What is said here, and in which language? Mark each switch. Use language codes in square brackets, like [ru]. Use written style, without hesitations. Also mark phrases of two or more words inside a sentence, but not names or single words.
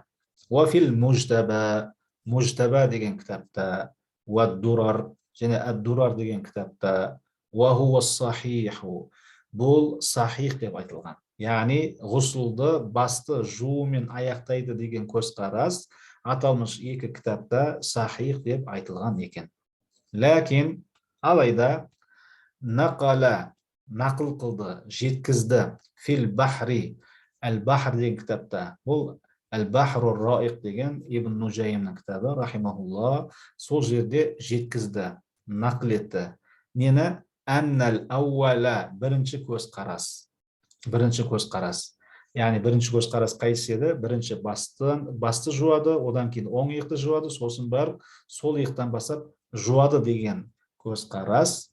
[ar] وفي المجتبى, [kk] мужтаба деген кітапта, уад-дурар және ад-дурар деген кітапта, [ar] وهو صحيح, [kk] бұл сахих деп айтылған. Ғұсылды басты жуумен аяқтайды деген көзқарас аталмыш екі кітапта сахих деп айтылған екен. Ләкин алайда нақала, нақыл қылды, жеткізді [ar] في البحر, [kk] әл-бахр деген кітапта. Бұл Әл-Бахру Раиқ деген Ибн Нужаймның кітабы, рахимахулла, сол жерде жеткізді, нақыл етті. Нені? [ar] أن الأول, [kk] бірінші көзқарас. Бірінші көзқарас. Яғни бірінші көзқарас қайсы еді? Бірінші басты жуады, одан кейін оң иықты жуады, сосын барып сол иықтан басып жуады деген көзқарас.